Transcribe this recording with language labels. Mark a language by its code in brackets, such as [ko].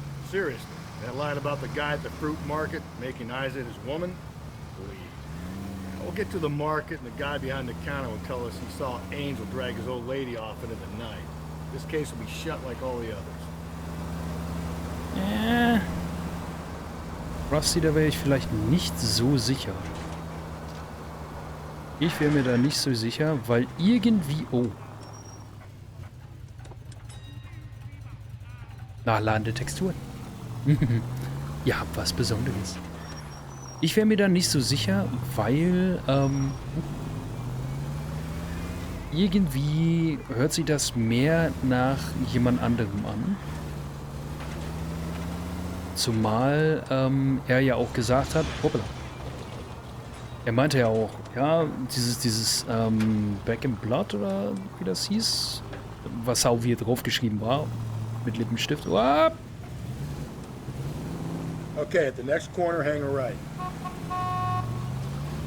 [en] Seriously, that line about the guy at the fruit market making Isa his woman? Please. We'll get to the market and the guy behind the counter will tell us he saw Angel drag his old lady off into the night. This case will be shut like all the others. [de] Rusty, da wäre ich vielleicht nicht so sicher. Ich wäre mir da nicht so sicher, weil irgendwie... Oh. Nachladende Texturen. Ja, was Besonderes. Ich wäre mir da nicht so sicher, weil irgendwie hört sich das mehr nach jemand anderem an. Zumal er ja auch gesagt hat, hoppla. Er meinte ja auch, ja, dieses [en] Back in Blood [de] oder wie das hieß, was auch hier draufgeschrieben war, mit Lippenstift. Uah! [en] Okay, at the next corner, hang a right.